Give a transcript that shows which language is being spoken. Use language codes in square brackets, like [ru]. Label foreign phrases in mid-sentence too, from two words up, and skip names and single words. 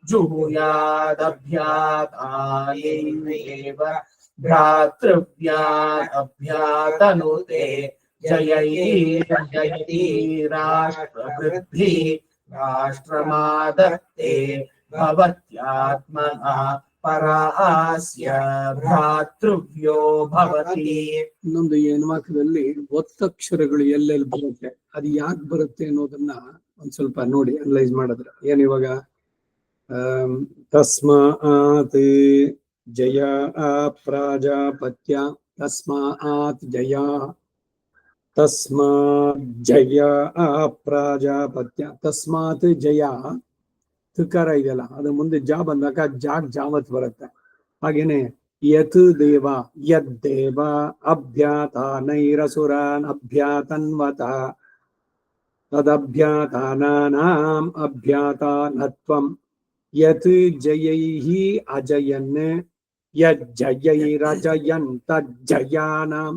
[sa] जुहुयादभ्यातायैव भ्रातृव्यान् अभ्यातनुते जयति राष्ट्रवृद्धि राष्ट्रमादत्ते भवत्यात्मना परास्य भ्रातೃವ್ಯೋ ಭವತಿ. [kn] ಇನ್ನೊಂದು ಈ ಅನುವಾಕದಲ್ಲಿ ಒತ್ತಕ್ಷರಗಳು ಎಲ್ಲೆಲ್ಲಿ ಬರುತ್ತೆ, ಅದು ಯಾಕೆ ಬರುತ್ತೆ ಅನ್ನೋದನ್ನ ಒಂದ್ ಸ್ವಲ್ಪ ನೋಡಿ ಅನಲೈಸ್ ಮಾಡಿದ್ರೆ ಏನ್ ಇವಾಗ [sa] ತಸ್ಮಾತ್ ಜಯ ಪ್ರಾಜಾಪತ್ಯ ತಸ್ಮಾತ್ ಜಯ ತಸ್ಮಾತ್ ಜಯ ಪ್ರಾಜಾಪತ್ಯ ತಸ್ಮಾತ್ ಜಯ [kn] ತುಕಾರ ಇದೆಯಲ್ಲ ಅದ್ರ ಮುಂದೆ ಜಾ ಬಂದಾಗ ಜಾವತ್ ಬರುತ್ತೆ. [sa] ಹಾಗೇನೆ ಯತ್ ದೇವ ಯದ್ದೇವ ಅಭ್ಯಾತಾನೈರಸುರಾನ್ ಅಭ್ಯಾತನ್ವತ ತದಭ್ಯಾತಾನಾನಾಂ ಅಭ್ಯಾತಾನತ್ವಂ ಯತ್ ಜಯೈಃ ಅಜಯನ್ ಯಜ್ಜಯೈರಜಯನ್ ತಜ್ಜಯಾನಾಂ.